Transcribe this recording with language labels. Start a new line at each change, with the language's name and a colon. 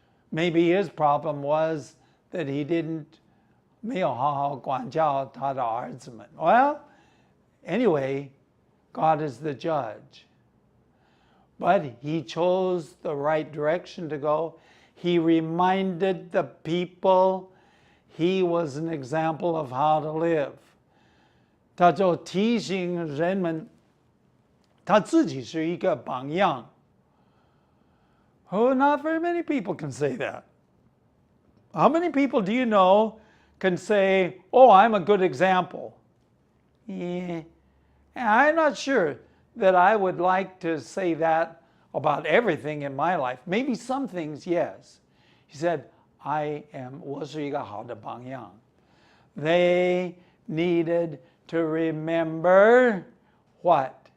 English: Maybe his problem was that he didn't
Chinese: 没有好好管教他的儿子们。
English: Well, anyway, God is the judge. But he chose the right direction to go. He reminded the people he was an example of how to live.
Chinese: 他就提醒人们，他自己是一个榜样。
English: Oh, not very many people can say that. How many people do you know can say, oh, I'm a good example? Yeah, I'm not sure that I would like to say that about everything in my life. Maybe some things, yes. He said,
Chinese: 我是一个好的榜样.
English: They needed to remember what?